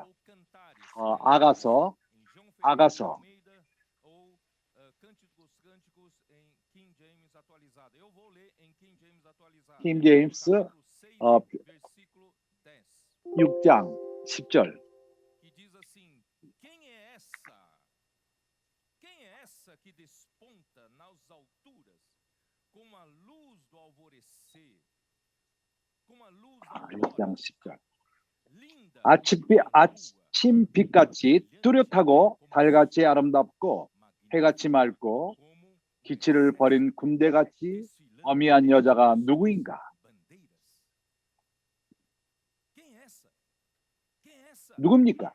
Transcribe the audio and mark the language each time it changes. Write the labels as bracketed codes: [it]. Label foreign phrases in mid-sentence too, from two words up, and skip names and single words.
[ko] 아가서 킹 제임스 6장 10절. [pt] Que desponta nas alturas como a luz do alvorecer, como a luz da [ko] 6장 10절. 아침빛같이 뚜렷하고 달같이 아름답고 해같이 맑고 기치를 버린 군대같이 어미한 여자가 누구인가? 누굽니까?